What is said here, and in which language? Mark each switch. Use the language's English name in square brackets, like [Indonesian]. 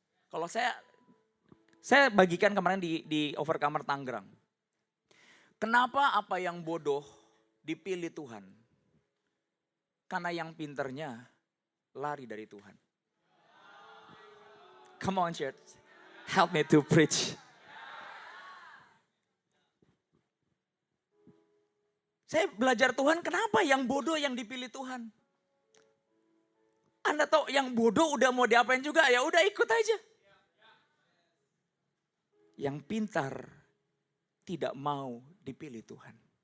[Indonesian] Kalau saya bagikan kemarin di Overcomer Tangerang. Kenapa apa yang bodoh dipilih Tuhan? Karena yang pinternya lari dari Tuhan. [English] Come on church, help me to preach. [Indonesian] Saya belajar Tuhan, kenapa yang bodoh yang dipilih Tuhan? Anda tahu yang bodoh udah mau diapain juga, ya udah ikut aja. Yang pintar tidak mau dipilih Tuhan.